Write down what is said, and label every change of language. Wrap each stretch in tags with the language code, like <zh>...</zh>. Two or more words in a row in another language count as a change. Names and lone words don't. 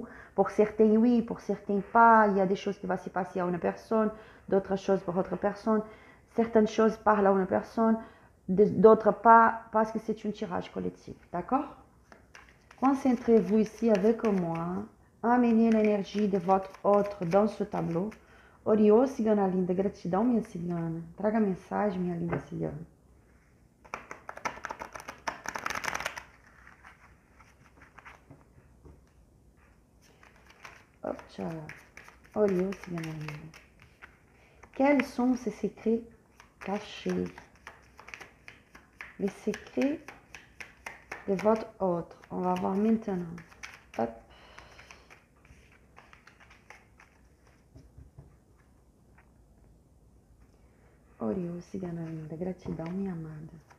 <fr>Pour certains, oui, pour certains, pas. Il y a des choses qui vont se passer à une personne, d'autres choses pour autre personne. Certaines choses parlent à une personne, d'autres pas, parce que c'est un tirage collectif. D'accord? Concentrez-vous ici avec moi. Amenez l'énergie de votre autre dans ce tableau.</fr> <pt>Oriô, cigana linda, gratidão, minha cigana. Traga a mensagem, minha linda cigana. Hop, tchau. Oriô, cigana linda.</pt> <fr>Quels sont ces secrets cachés? Les secrets de votre autre. On va voir maintenant. Hop.</fr> <pt>Oriô, cigana linda, gratidão, minha amada.</pt>